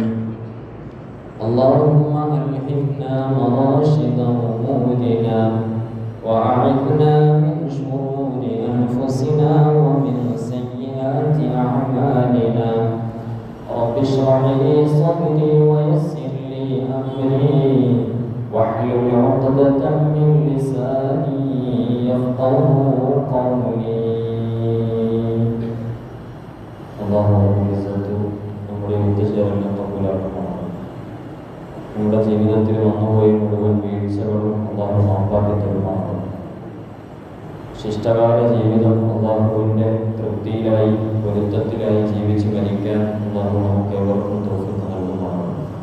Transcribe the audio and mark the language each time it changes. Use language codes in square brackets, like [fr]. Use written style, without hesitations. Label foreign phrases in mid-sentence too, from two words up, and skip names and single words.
[ar] اللهم ألهمنا مراشد أمورنا وأعذنا من شرور أنفسنا ومن سيئات أعمالنا. رب اشرح لي صدري ويسر لي أمري واحلل عقدة من لساني يفقهوا قولي. [ml] അല്ലാഹു നമ്മുടെ ഉദ്ദേശിച്ചവരുടെ കബൂലാക്കട്ടെ. നമ്മുടെ ജീവിതത്തിൽ വന്നുപോയി മുഴുവൻ വീഴ്ചകളും അല്ലാഹു മാപ്പാക്കി തരുമാറാകട്ടെ. ശിഷ്ടകാല ജീവിതം അല്ലാഹുവിൻ്റെ തൃപ്തിയിലായി പൊരുത്തത്തിലായി ജീവിച്ച് മരിക്കാൻ അല്ലാഹു നമുക്ക് ഏവർക്കും തൗഫീഖ് നൽകുമാറാകട്ടെ.